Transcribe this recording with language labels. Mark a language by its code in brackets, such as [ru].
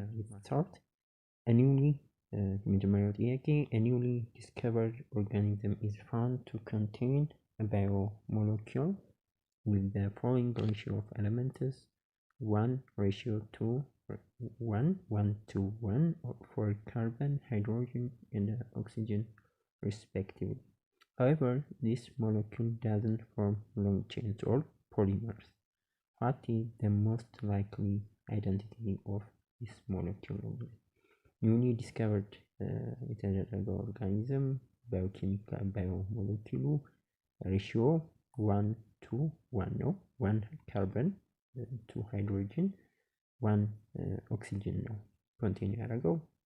[am] ስታርት የመጀመሪያው ጥያቄ [en] a newly discovered organism is found to contain a biomolecule with the following ratio of elements 1:1 for carbon, hydrogen, and oxygen respectively. However, this molecule doesn't form long chains or polymers. What is the most likely identity of this molecule? Newly discovered [am] የተደረገው ኦርጋኒዝም ባዮኬሚካል ባዮሞሌኪሉ ሬሽዮ 1:1 ነው። 1 ካርበን 2 ሃይድሮጅን 1 ኦክሲጅን ነው ኮንቴን ያደረገው።